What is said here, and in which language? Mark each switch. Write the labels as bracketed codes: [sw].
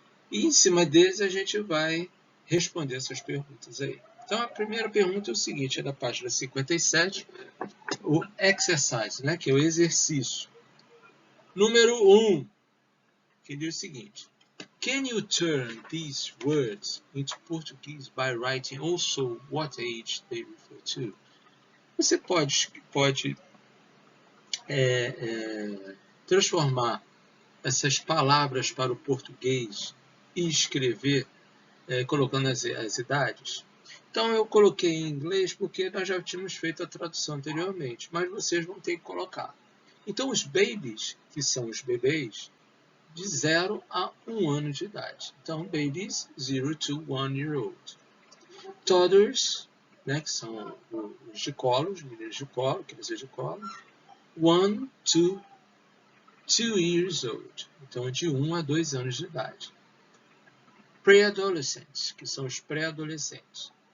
[pt] E em cima deles a gente vai responder essas perguntas aí. Então, a primeira pergunta é o seguinte, é da página 57, o exercise, né, que é o exercício. Número 1, que diz o seguinte: [en] Can you turn these words into Portuguese by writing also what age they refer to? [pt] Você pode transformar essas palavras para o português e escrever colocando as idades? Então eu coloquei em inglês porque nós já tínhamos feito a tradução anteriormente, mas vocês vão ter que colocar. Então os babies, que são os bebês, de 0 a 1 ano de idade. [en] Então, babies, 0 to 1 year old. [pt] Toddlers, né, que são os de colo, os meninos de colo, crianças de colo, [en] 1 to 2 years old. [pt] Então, de 1 a 2 anos de idade. Pre-adolescents, que são os pré-adolescentes.